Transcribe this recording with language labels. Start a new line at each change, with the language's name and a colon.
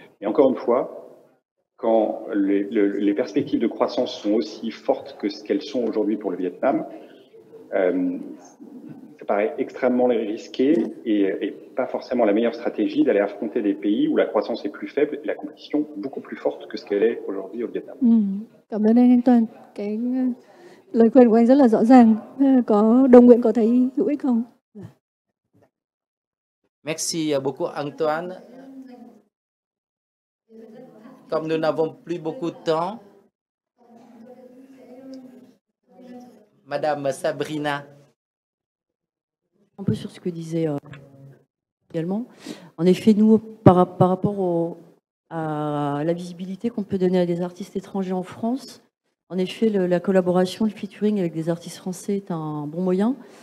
French: Et encore une fois, quand les perspectives de croissance sont aussi fortes que ce qu'elles sont aujourd'hui pour le Vietnam, ça paraît extrêmement risqué et pas forcément la meilleure stratégie d'aller affronter des pays où la croissance est plus faible et la compétition beaucoup plus forte que ce qu'elle est aujourd'hui au Vietnam.
Vietnamese: Cảm ơn anh Toàn. Cái lời khuyên của anh rất là rõ ràng. Có đồng nguyện có thấy hữu ích không?
French: Merci beaucoup Antoine. Comme nous n'avons plus beaucoup de temps, Madame Sabrina. Un peu sur ce que disait également. En effet, nous, par rapport à la visibilité qu'on peut donner à des artistes étrangers en France, en effet, la collaboration, le featuring avec des artistes français est un bon moyen.